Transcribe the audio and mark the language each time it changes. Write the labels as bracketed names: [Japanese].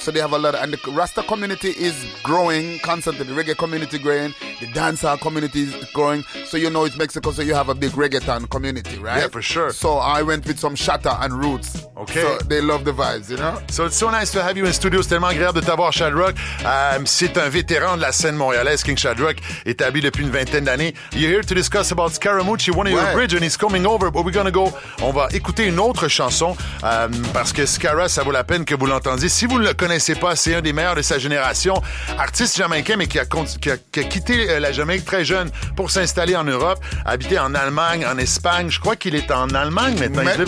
[English] So they have a lot. And the Rasta community is growing constantly. The reggae community growing. The dancehall community is growing. So you know it's Mexico, so you have a big reggaeton community, right? Yeah, for sure. So I went with some Shatta and Roots. Okay. So they love the vibes, you know? So it's so nice to have you in studio. [French] C'est tellement agréable de t'avoir, Shadrock. C'est un vétéran de la scène montréalaise, King Shadrock, établi depuis une vingtaine d'années. [English] You're here to discuss about Scaramucci, one of your bridges, and he's coming over, but we're going to go. [French] On va écouter une autre chanson parce que Scara, ça vaut la peine que vous l'entendiez. Si vous ne le connaissez pas, c'est un des meilleurs de sa génération. Artiste jamaïcain, mais qui a quitté la Jamaïque très jeune pour s'installer en Europe, habité en Allemagne, en Espagne. Je crois qu'il est en Allemagne maintenant.